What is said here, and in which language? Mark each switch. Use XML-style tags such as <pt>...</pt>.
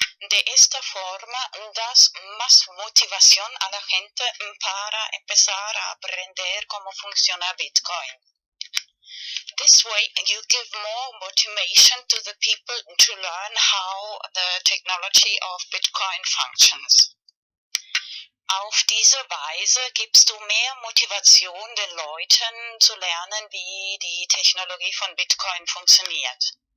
<es>De esta forma das más motivación a la gente para empezar a aprender cómo funciona Bitcoin.</es> <en>This way you give more motivation to the people to learn how the technology of Bitcoin functions.</en> <de>Auf diese Weise gibst du mehr Motivation den Leuten zu lernen, wie die Technologie von Bitcoin funktioniert.</de>